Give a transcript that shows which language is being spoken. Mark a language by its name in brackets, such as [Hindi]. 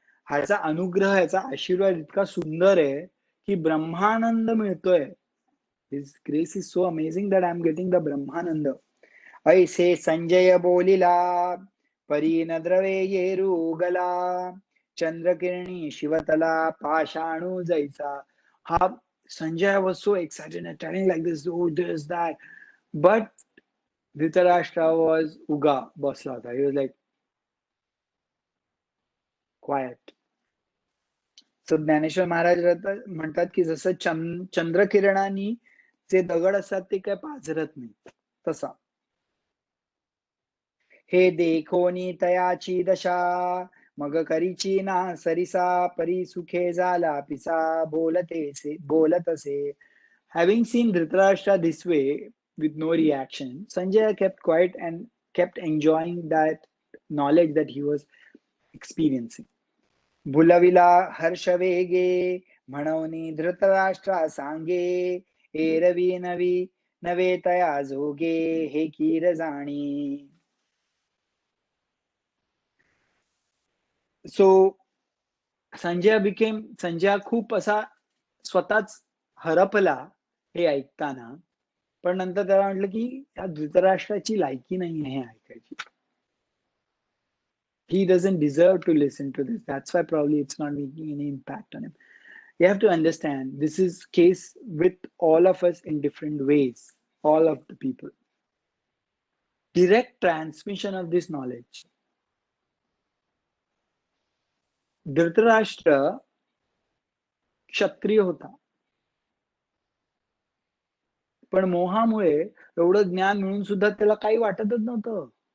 [Marathi] ह्याचा अनुग्रह, ह्याचा आशीर्वाद इतका सुंदर आहे की ब्रह्मानंद मिळतोय. [English] His grace is so amazing that I'm getting the brahmanand. [Marathi] ऐसे संजय बोलिला परी न द्रवे येरू उगला चंद्रकिरणी शिवतला पाषाणू जैसा. [English] हा Sanjay was so excited and telling like this, oh, this, that. But Dhritarashtra was [Marathi] uga बसला होता. [English] He was like, quiet. [Marathi] So Dnyaneshwar Maharaj म्हणतात की जसं चंद्रकिरणानी जे दगड असतात ते काय पाझरत नाही, तसा हे देखोनी तयाची दशा मग करीची ना सरिसा परी सुखे झाला पिसा बोलतसे. [English] Having seen Dhritarashtra this way with no reaction, Sanjay kept quiet and kept enjoying that knowledge that he was experiencing. [Marathi] भुलविला Harsh वेगे म्हणवनी धृतराष्ट्रा सांगे एरवी नवी नवे तया जोगे हे कीर जाणी. सो संजय खूप असा स्वतःच हरपला हे ऐकताना. पण नंतर त्याला म्हटलं की या धृतराष्ट्राची लायकी नाही आहे ऐकायची. [English] He doesn't deserve to listen to this. That's why probably it's not making any impact on him. You have to understand, this is case with all of us in different ways, all of the people. Direct transmission of this knowledge. [Marathi] Dhritarashtra क्षत्रिय होता, पण मोहामुळे एवढं ज्ञान मिळून सुद्धा त्याला काही वाटतच नव्हतं.